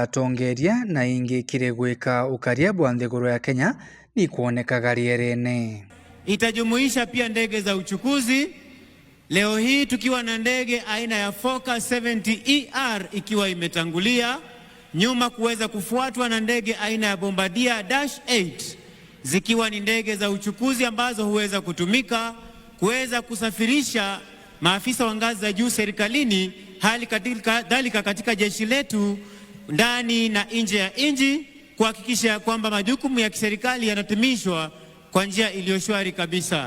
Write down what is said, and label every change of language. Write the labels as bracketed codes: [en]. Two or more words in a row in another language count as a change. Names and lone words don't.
[mer] atongeria na ingi kiri gwika ukaria bwa nthiguru ya Kenya ni kuonekaga rierene. [sw] Itajumuisha pia ndege za uchukuzi. Leo hii tukiwa na ndege aina ya Focus 70ER ikiwa imetangulia nyuma, kuweza kufuatwa na ndege aina ya Bombardier Dash 8 zikiwa ni ndege za uchukuzi ambazo huweza kutumika kuweza kusafirisha maafisa wa ngazi za juu serikalini, hali kadhalika katika jeshi letu ndani na nje ya nchi, kuhakikisha kwamba majukumu ya kiserikali yanatimishwa kwa njia iliyo shwari kabisa.